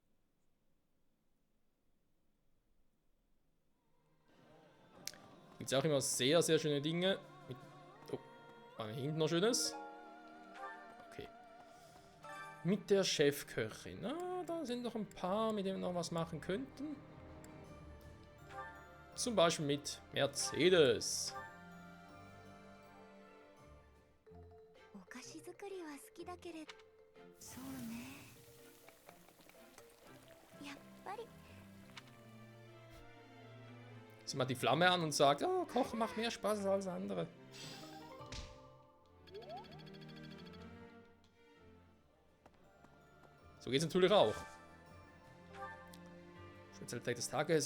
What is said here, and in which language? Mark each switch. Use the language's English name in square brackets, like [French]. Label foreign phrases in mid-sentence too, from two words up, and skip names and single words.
[German] Gibt es auch immer sehr, sehr schöne Dinge. Oh, haben wir hinten noch Schönes? Okay. Mit der Chefköchin. Ah, da sind noch ein paar, mit denen wir noch was machen könnten. Zum Beispiel mit Mercedes. [Japanese] お菓子作りは好きだけれど、そうね。やっぱり [German] Sie macht die Flamme an und sagt, oh, Kochen macht mehr Spaß als alles andere. So geht's natürlich auch. Spezialität des Tages.